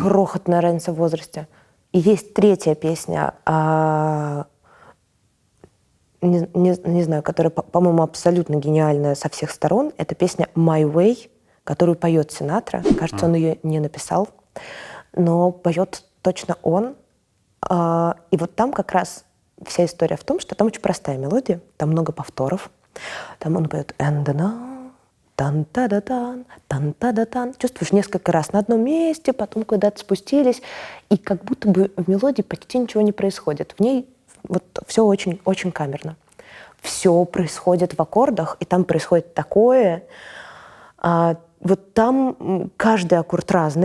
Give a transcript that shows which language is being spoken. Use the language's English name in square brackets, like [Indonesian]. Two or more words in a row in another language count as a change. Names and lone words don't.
[Russian] Крохотная разница в возрасте. И есть третья песня, не знаю, которая, по-моему, абсолютно гениальная со всех сторон. Это песня «My Way», которую поет Синатра. Кажется, он ее не написал, но поет точно он. И вот там как раз вся история в том, что там очень простая мелодия, там много повторов. Там он поет [English] «And now, [Russian] тан-та-да-тан, тан-та-да-тан». Чувствуешь несколько раз на одном месте, потом куда-то спустились, и как будто бы в мелодии почти ничего не происходит. В ней вот все очень-очень камерно. Все происходит в аккордах, и там происходит такое. Вот там каждый аккорд разный.